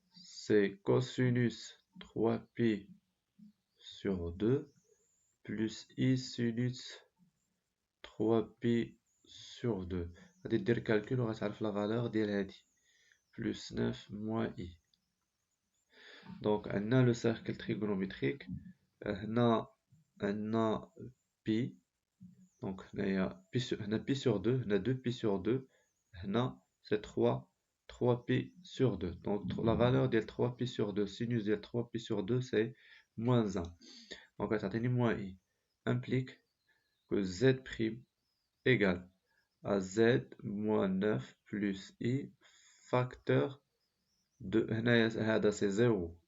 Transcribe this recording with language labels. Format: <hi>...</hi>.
<fr>C'est cosinus 3π sur 2 plus I sinus 3π sur 2.</fr> <ar>غادي دير</ar> <fr>calcul</fr> <ar>وغتعرف</ar> <fr>la valeur</fr> <ar>ديال هادي</ar> <fr>plus 9 moins I. Donc</fr> <ar>عندنا</ar> <fr>le cercle trigonométrique.</fr> <ar>هنا عندنا pi.</ar> <fr>Donc</fr> <ar>هنايا</ar> <fr>pi sur 2.</fr> <ar>هنا</ar> <fr>2π sur 2. هنا c'est 3π sur 2. Donc la valeur de 3π sur 2, sinus de 3π sur 2, c'est moins 1. Donc</fr> <ar>غتعطيني</ar> <fr>moins I. Implique que Z' égale à Z moins 9 plus I facteur de</fr> <ar>هنايا هذا</ar> <fr>c'est 0.</fr>